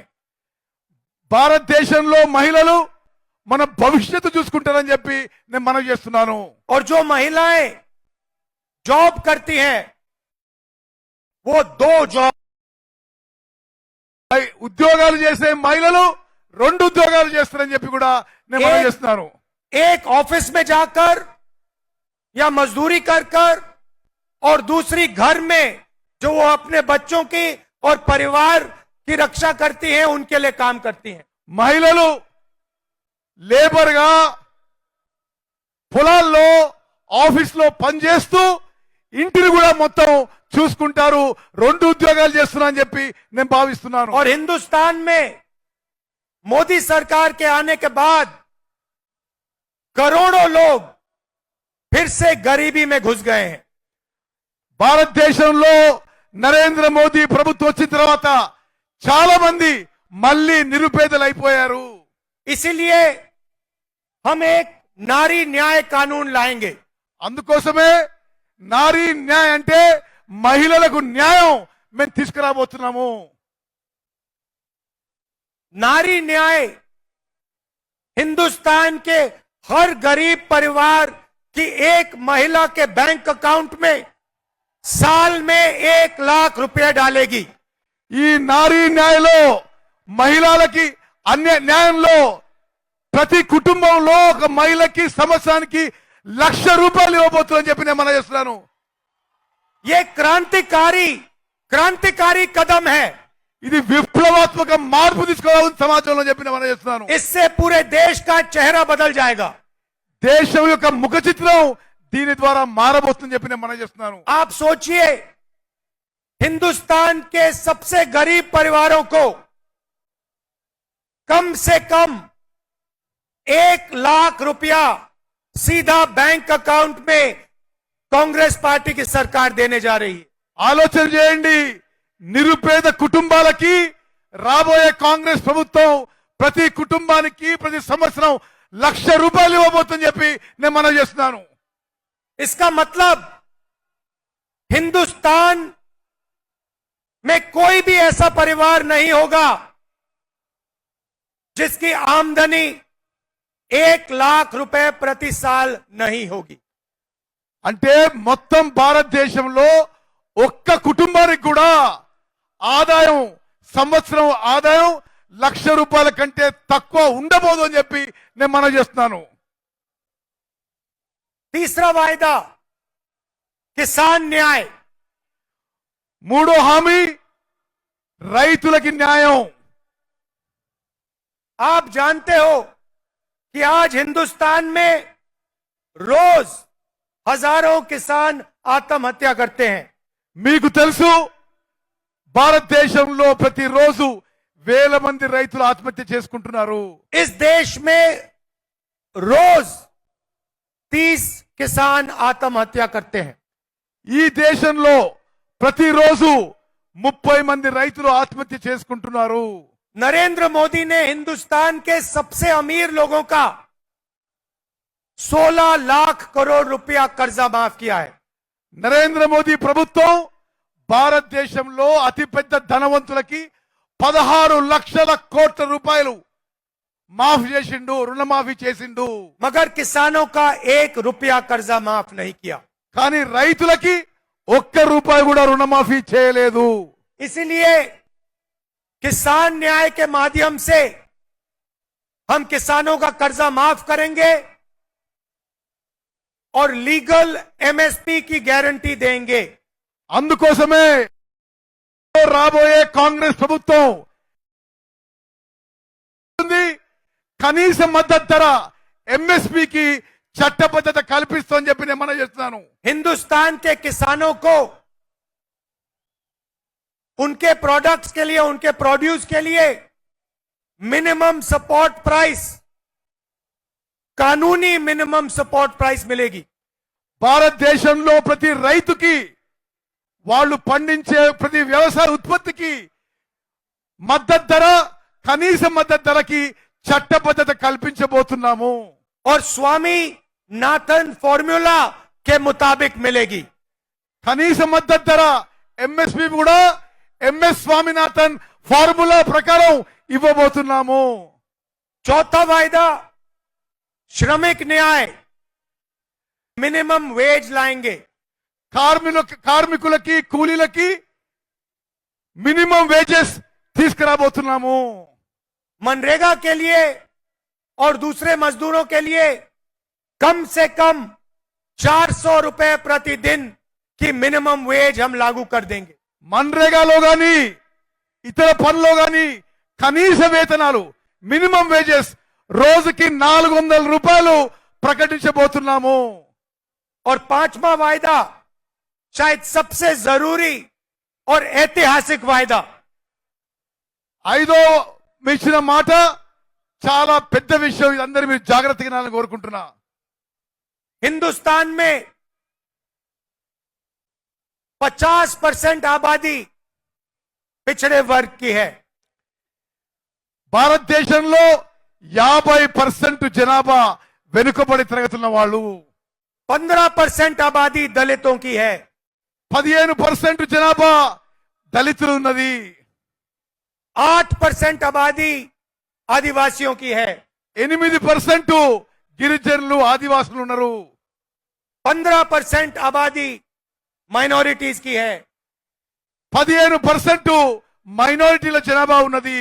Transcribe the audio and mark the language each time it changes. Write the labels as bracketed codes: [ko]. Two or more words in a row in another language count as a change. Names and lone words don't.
[te] భారతదేశంలో మహిళలు మన భవిష్యత్తు చూసుకుంటారని చెప్పి నేను మనవి చేస్తున్నాను. [hi] और जो महिलाएं जॉब करती हैं वो 2 जॉब, [te] ఉద్యోగాలు చేసే మహిళలు 2 ఉద్యోగాలు చేస్తారని చెప్పి కూడా నేను మనవి చేస్తున్నాను. [hi] एक ऑफिस में जाकर या मजदूरी कर कर और दूसरी घर में जो वो अपने बच्चों की और परिवार की रक्षा करती हैं, उनके लिए काम करती हैं। [te] మహిళలు లేబర్ గా పొలాల్లో ఆఫీస్ లో పనిచేస్తూ ఇంటిని కూడా మొత్తం చూసుకుంటారు. 2 ఉద్యోగాలు చేస్తున్నా అని చెప్పి నేను భావిస్తున్నాను. [hi] और हिंदुस्तान में मोदी सरकार के आने के बाद करोड़ों लोग फिर से गरीबी में घुस गए हैं। [te] భారతదేశంలో నరేంద్ర మోదీ ప్రభుత్వం వచ్చిన తర్వాత చాలా మంది మళ్ళీ నిరుపేదలు అయిపోయారు. [hi] इसीलिए हम एक नारी न्याय कानून लाएंगे। [te] అందుకోసమే నారీ న్యాయ అంటే మహిళలకు న్యాయం మేము తీసుకురాబోతున్నాము। [hi] नारी न्याय हिंदुस्तान के हर गरीब परिवार की एक महिला के बैंक अकाउंट में साल में 1 लाख रुपए डालेगी। [te] ఈ నారీ న్యాయలో మహిళలకి అన్య న్యాయంలో ప్రతి కుటుంబంలో ఒక మహిళకి సంవత్సరానికి 1,00,000 రూపాయలు ఇవ్వబోతుందని చెప్పి నేను మనం చేస్తున్నాను। [hi] ये क्रांतिकारी कदम है। [te] ఇది విప్లవాత్మక మార్పు తీసుకురావాలని సమాజంలో చెప్పి నేను మనం చేస్తున్నాను। [hi] इससे पूरे देश का चेहरा बदल जाएगा। [te] దేశం యొక్క ముఖ చిత్రం దీని ద్వారా మారబోతుందని చెప్పి నేను మనం చేస్తున్నాను। [hi] आप सोचिए, हिंदुस्तान के सबसे गरीब परिवारों को कम से कम 1 लाख रुपया सीधा बैंक अकाउंट में कांग्रेस पार्टी की सरकार देने जा रही है। [te] ఆలోచన చేయండి, నిరుపేద కుటుంబాలకి రాబోయే కాంగ్రెస్ ప్రభుత్వం ప్రతి కుటుంబానికి ప్రతి సంవత్సరం 1,00,000 రూపాయలు ఇవ్వబోతుందని చెప్పి నేను మనం చేస్తున్నాను। [hi] इसका मतलब हिंदुस्तान में कोई भी ऐसा परिवार नहीं होगा जिसकी आमदनी 1 लाख रुपए प्रति साल नहीं होगी। [te] అంటే మొత్తం భారతదేశంలో ఒక్క కుటుంబానికి కూడా ఆదాయం సంవత్సరం ఆదాయం 1,00,000 రూపాయల కంటే తక్కువ ఉండబోదు అని చెప్పి నేను మనం చేస్తున్నాను। [hi] तीसरा वायदा किसान न्याय। [te] మూడో హామీ రైతులకి న్యాయం। [hi] आप जानते हो कि आज हिंदुस्तान में रोज हजारों किसान आत्महत्या करते हैं। [te] మీకు తెలుసు భారతదేశంలో ప్రతిరోజు వేల మంది రైతులు ఆత్మహత్య చేసుకుంటున్నారు। [hi] इस देश में रोज 30 किसान आत्महत्या करते हैं। [te] ఈ దేశంలో ప్రతిరోజు 30 మంది రైతులు ఆత్మహత్య చేసుకుంటున్నారు। [hi] नरेंद्र मोदी ने हिंदुस्तान के सबसे अमीर लोगों का 16 लाख करोड़ रुपया कर्जा माफ किया है। [te] నరేంద్ర మోదీ ప్రభుత్వం భారతదేశంలో అతిపెద్ద ధనవంతులకి 16 లక్షల కోట్ల రూపాయలు మాఫ్ చేసిండు, రుణమాఫీ చేసిండు। [hi] मगर किसानों का 1 रुपया कर्जा माफ नहीं किया। [te] కానీ రైతులకి 1 రూపాయి కూడా రుణమాఫీ చేయలేదు। [hi] इसलिए किसान न्याय के माध्यम से हम किसानों का कर्जा माफ करेंगे और [en] legal MSP [hi] की गारंटी देंगे। [te] అందుకోసమే రాబోయే కాంగ్రెస్ ప్రభుత్వం కనీస మద్దతు ధర ఎంఎస్పీకి చట్టబద్ధత కల్పిస్తుందని చెప్పి నేను మనం చేస్తున్నాను। [hi] हिंदुस्तान के किसानों को उनके प्रोडक्ट्स के लिए, उनके प्रोड्यूस के लिए [en] minimum support price, [hi] कानूनी [en] minimum support price [hi] मिलेगी। [te] భారతదేశంలో ప్రతి రైతుకి వాళ్ళు పండించే ప్రతి వ్యవసాయ ఉత్పత్తికి మద్దతు ధర, కనీస మద్దతు ధరకి చట్టబద్ధత కల్పించబోతున్నాము। [hi] और स्वामी नाथन फॉर्मूला के मुताबिक मिलेगी। [te] కనీస మద్దతు ధర ఎంఎస్పీ కూడా ఎంఎస్ స్వామినాథన్ ఫార్ములా ప్రకారం ఇవ్వబోతున్నాము। [hi] चौथा वायदा श्रमिक न्याय, [en] minimum wage [hi] लाएंगे। [te] కార్మికులకి కూలీలకి [en] minimum wages [te] తీసుకురాబోతున్నాము। [hi] मनरेगा के लिए और दूसरे मजदूरों के लिए कम से कम 400 रुपए प्रतिदिन की [en] minimum wage [hi] हम लागू कर देंगे। [te] మన్రేగాలో గాని ఇతర పనుల్లో గాని కనీస వేతనాలు [en] minimum wages [te] రోజుకి 400 రూపాయలు ప్రకటించబోతున్నాము। [hi] और पांचवा वायदा शायद सबसे जरूरी और ऐतिहासिक वायदा, [te] ఐదో ఇచ్చిన మాట చాలా పెద్ద విషయం, ఇది అందరూ మీరు జాగ్రత్తగా వినాలని కోరుకుంటున్నా। [hi] हिंदुस्तान में 50% आबादी पिछड़े वर्ग की है। [te] భారతదేశంలో 50% జనాభా వెనుకబడి తరగతున్న వాళ్ళు [hi] 15% आबादी दलितों की है, [te] 15% జనాభా దళితులు ఉన్నది, [hi] 8% आबादी आदिवासियों की है, [te] 8% గిరిజనులు ఆదివాసులు ఉన్నారు, [hi] 15% आबादी माइनॉरिटीज की है [te] 15% మైనారిటీల జనాభా ఉన్నది,